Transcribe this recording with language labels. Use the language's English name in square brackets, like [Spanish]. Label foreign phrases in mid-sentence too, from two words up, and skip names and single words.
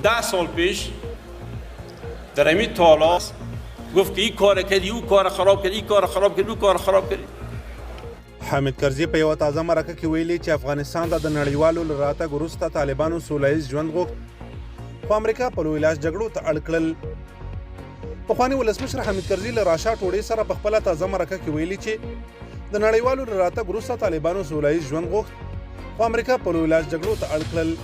[Persian] سال پیش در همین تالا گفت که این کار کردی، او کار خراب کردی، این کار خراب کردی، او کار خراب کردی. [Pashto] حامد کرزي په یوه تازه مرکه کې ویلي چې افغانستان ته د نړیوالو له راتګ وروسته طالبانو سوله ییز ژوند غوښت، خو امریکا په لوی لاس جګړو ته اړ کړل. پخواني ولسمشر حامد کرزي له راشا ټوډې سره په خپله تازه مرکه کې ویلي چې د نړیوالو له راتګ وروسته طالبانو سوله ییز ژوند غوښت، خو امریکا په لوی لاس جګړو ته اړ کړل.